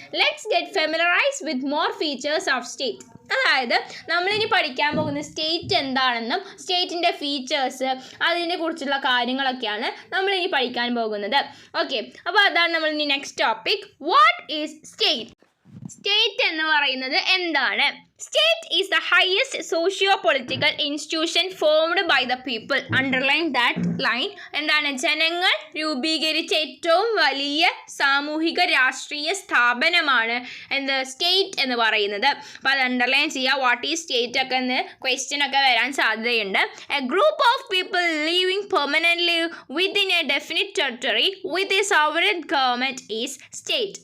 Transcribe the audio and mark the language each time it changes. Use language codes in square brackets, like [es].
[en] Let's get familiarise with more features of state. [ml] അതായത് നമ്മളിനി പഠിക്കാൻ പോകുന്ന സ്റ്റേറ്റ് എന്താണെന്നും സ്റ്റേറ്റിൻ്റെ ഫീച്ചേഴ്സ് അതിനെ കുറിച്ചുള്ള കാര്യങ്ങളൊക്കെയാണ് നമ്മളിനി പഠിക്കാൻ പോകുന്നത്. ഓക്കെ, അപ്പോൾ അതാണ് നമ്മളിനി next topic. [en] What is state? [ml] State എന്ന് പറയുന്നത് എന്താണ്? [en] State is the highest socio-political institution formed by the people. Underline that line. എന്താണ്? [ml] ജനങ്ങൾ രൂപീകരിച്ച ഏറ്റവും വലിയ സാമൂഹിക രാഷ്ട്രീയ സ്ഥാപനമാണ് എന്ത് സ്റ്റേറ്റ് എന്ന് പറയുന്നത്. അപ്പോൾ അത് അണ്ടർലൈൻ ചെയ്യുക. [en] what is state [ml] ഒക്കെ എന്ന് ക്വസ്റ്റ്യൻ ഒക്കെ വരാൻ സാധ്യതയുണ്ട്. [en] A group of people living permanently within a definite territory with a sovereign government is state.